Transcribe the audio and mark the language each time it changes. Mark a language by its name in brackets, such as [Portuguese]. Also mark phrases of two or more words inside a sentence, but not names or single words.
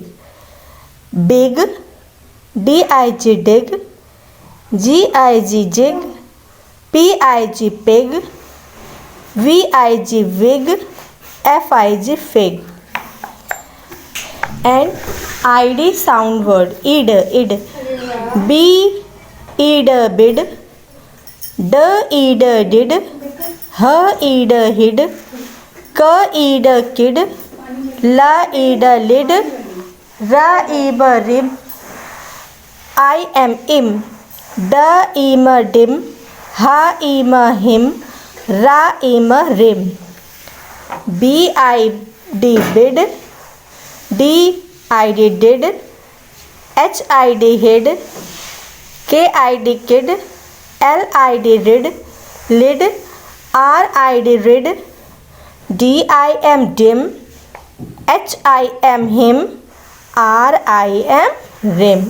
[English] Big, dig dig, gig jig, pig pig, vig wig, fig fig. And id sound word id id, b id bid, d id did, h id hid, k id kid, la id lid, ra ib rib, I am im, da im dim, ha im him, ra im rim. B I d bid, d I d did, h I d hid, k I d kid, l I d rid, lid, r I d rid, d I am dim, h I am him, r I am rim.